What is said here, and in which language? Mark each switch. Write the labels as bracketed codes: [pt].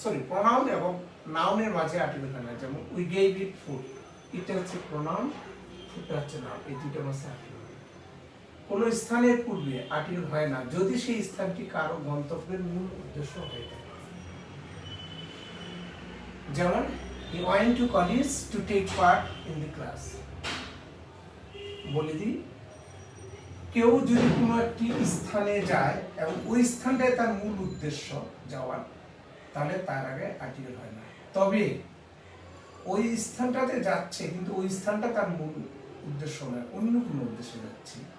[bn] Pronoun এবং নাউনের মাঝে আর্টিকেল হয় না। যেমন [en] we gave it food, [bn] এটা হচ্ছে প্রনাউন, ফুডটা হচ্ছে নাউন, এই দুটোর মাঝে আর্টিকেল হয় না। কোনো স্থানের পূর্বে আর্টিকেল হয় না যদি সেই স্থানটি কারো গন্তব্যের মূল উদ্দেশ্য হয়ে থাকে। [en] যেমন he went to college to take part in the class। [bn] বলে দিই, কেউ যদি কোনো একটি স্থানে যায় এবং ওই স্থানটাই তার মূল উদ্দেশ্য যাওয়ার, তাহলে তার আগে আর্টিকেল হয় না। তবে ওই স্থানটাতে যাচ্ছে, কিন্তু ওই স্থানটা তার মূল উদ্দেশ্য নয়, অন্য কোনো উদ্দেশ্যে যাচ্ছে।